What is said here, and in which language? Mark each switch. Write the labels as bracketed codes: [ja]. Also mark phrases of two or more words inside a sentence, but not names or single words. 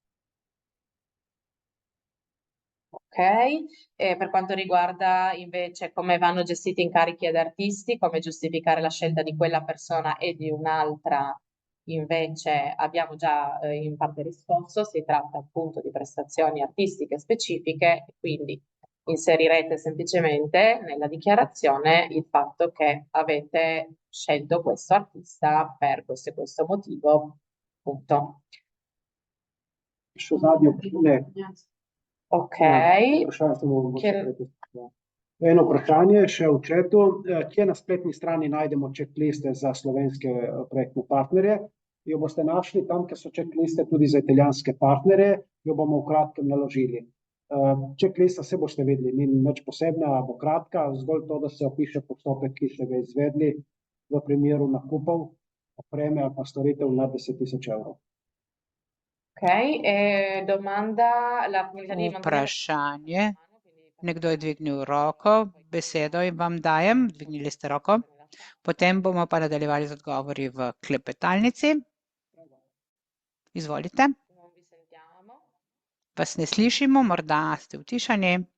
[it] Ok, e per quanto riguarda invece come vanno gestiti incarichi ad artisti, come giustificare la scelta di quella persona e di un'altra, invece abbiamo già in parte risposto, si tratta appunto di prestazioni artistiche specifiche, quindi inserirete semplicemente nella dichiarazione il fatto che avete scelto questo artista per questo e questo motivo, punto. Ok. [sl] Eno vprašanje še v chatu, kje na spletni strani najdemo checkliste za slovenske projektne partnerje. Jo boste našli tam, kjer so checkliste tudi za italijanske partnerje, jo bomo v kratkem naložili. Checklista se boste videli, ni nič posebna, bo kratka, zgolj to, da se opiše postopek, ki ste ga izvedli v primeru nakupov opreme ali pa storitev nad 10.000 evrov. [it] Ok, domanda la comunità di [sl] Vprašanje. Nekdo je dvignil roko, besedo in vam dajem, dvignili ste roko. Potem bomo pa nadaljevali z odgovori v klepetalnici. Izvolite. Vas ne slišimo, morda ste utišani.